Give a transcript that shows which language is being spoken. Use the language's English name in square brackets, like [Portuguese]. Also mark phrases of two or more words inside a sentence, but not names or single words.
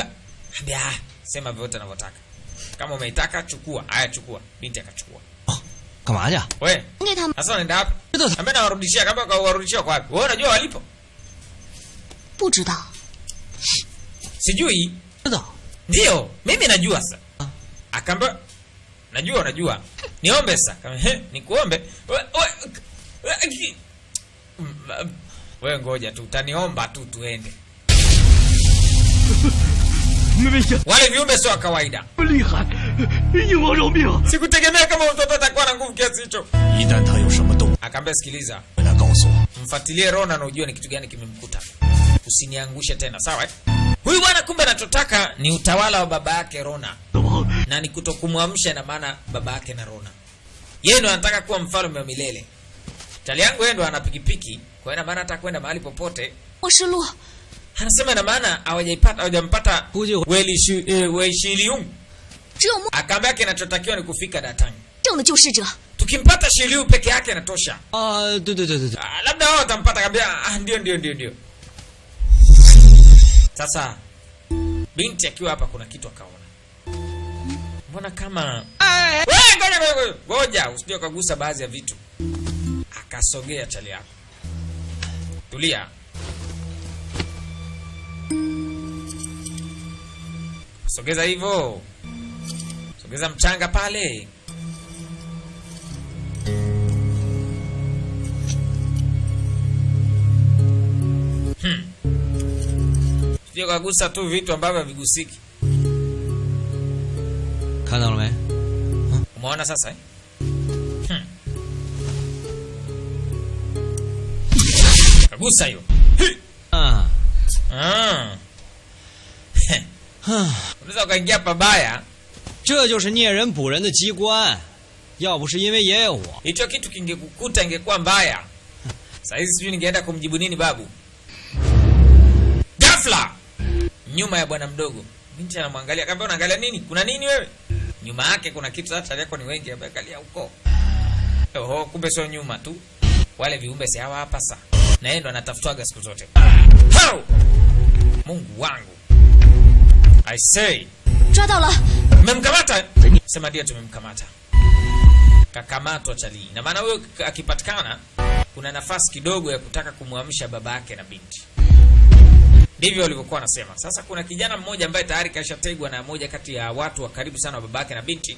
[Swahili] Ambia sema vyote unavyotaka. Kama umeitaka chukua. Haya chukua. Binti akachukua. [Chinese] 干嘛去？ [Swahili] Wewe. [Chinese] 给他们 [Swahili] Sasa unaenda wapi? Ambia nawarudishia, kama kawarudishia kwa wapi? Wewe unajua walipo? [Chinese] 不知道。 [Swahili] Sijui. [Chinese] 知道。 [Swahili] Ndio, mimi najua sasa. Akaambia unajua. Niombe sasa. Kama nikuombe. Wewe ngoja tu, utaniomba tu tuende. Wale viumbe sio kawaida. [Chinese] 厉害，鹰王饶命！ [Swahili] Sikutegemea kama mtoto atakuwa na nguvu kiasi hicho. [Chinese] 一旦他有什么动， [Swahili] Akaambia sikiliza, [Chinese] 回来告诉我。 [Swahili] mfuatilie Rona na ujue ni kitu gani kimemkuta. Usiniangushe tena, sawa eh? Huyu bwana kumbe anachotaka ni utawala wa baba yake Rona. Na ni kutokumwamsha, na maana baba yake na Rona. Yeye ndo anataka kuwa mfalme wa milele. Tali yangu yeye ndo ana pikipiki, kwa hiyo maana hata kwenda mahali popote. [Chinese] 我是鹿， [Swahili] Anasema na maana hawajampata Wei Shiliung. [Chinese] 只有梦 [Swahili] Akaambia kinachotakiwa ni kufika Datang. [Chinese] 正的救世者。 [Swahili] Tukimpata Shiliu peke yake inatosha. [Chinese] 啊，对对对对对， [Swahili] Labda wao watampata. Akaambia ndio. Sasa binti akiwa hapa kuna kitu akaona. Mbona kama wewe ngoja usije ukagusa baadhi ya vitu. Akasogea chali yako. Tulia. Sogeza hivyo. Sogeza mchanga pale. Sio kagusa tu vitu ambavyo havigusiki. [Chinese] 看到了没？ [Swahili] Umeona sasa eh? Kagusa hiyo. [Chinese] 啊， [Swahili] Unaweza ukaingia pabaya. [Chinese] 这就是猎人捕人的机关，要不是因为爷爷我， [Swahili] Hicho kitu kingekukuta ingekuwa mbaya. Sasa hizi sijui ningeenda kumjibu nini babu. Ghafla nyuma ya bwana mdogo, binti anamwangalia, akamwambia unaangalia nini? Kuna nini wewe? Nyuma yake kuna kitu, hata yako ni wengi, angalia huko. Oho, kumbe sio nyuma tu. Wale viumbe si hawa hapa sasa. Na yeye ndo anatafutwaga siku zote. Hao! Mungu wangu. [English] I say. [Chinese] 抓到了， [Swahili] Mmemkamata? Sema ndio tumemkamata. Kakamatwa chali. Na maana huyo akipatikana kuna nafasi kidogo ya kutaka kumwamsha baba yake na binti. Ndivyo walivyokuwa wanasema. Sasa kuna kijana mmoja ambaye tayari kashategwa na moja kati ya watu wa karibu sana wa babake na binti.